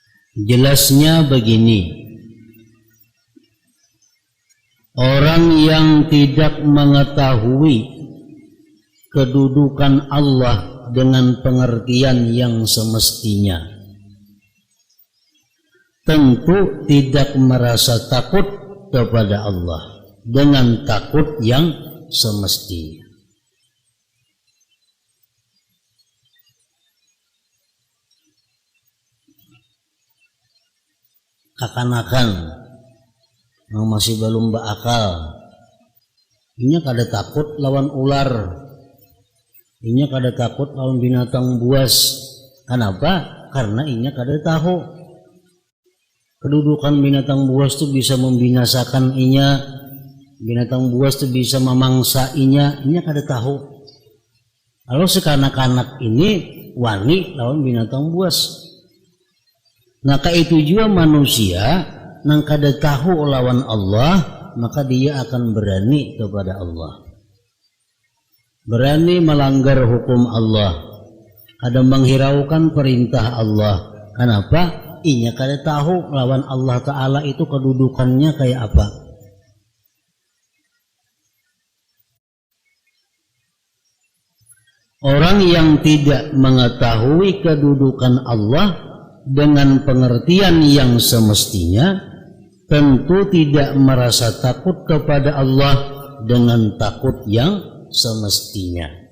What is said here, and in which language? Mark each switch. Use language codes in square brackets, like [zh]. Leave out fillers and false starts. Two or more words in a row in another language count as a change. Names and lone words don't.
[id] Jelasnya begini, orang yang tidak mengetahui kedudukan Allah dengan pengertian yang semestinya tentu tidak merasa takut kepada Allah dengan takut yang semestinya. Akan-akan yang masih belum berakal, [bjn] inya kada takut lawan ular, inya kada takut lawan binatang buas. [id] Kenapa? [bjn] Karena inya kada tahu kedudukan binatang buas itu bisa membinasakan inya, binatang buas itu bisa memangsa inya kada tahu. Kalau sekanak-kanak ini wani lawan binatang buas. Nah, itu juga manusia nang kada tahu lawan Allah, [id] maka dia akan berani kepada Allah, berani melanggar hukum Allah, [bjn] kada menghiraukan perintah Allah. Kenapa? Inya kada tahu lawan Allah Ta'ala itu kedudukannya kayak apa. [id] Orang yang tidak mengetahui kedudukan Allah dengan pengertian yang semestinya tentu tidak merasa takut kepada Allah dengan takut yang semestinya.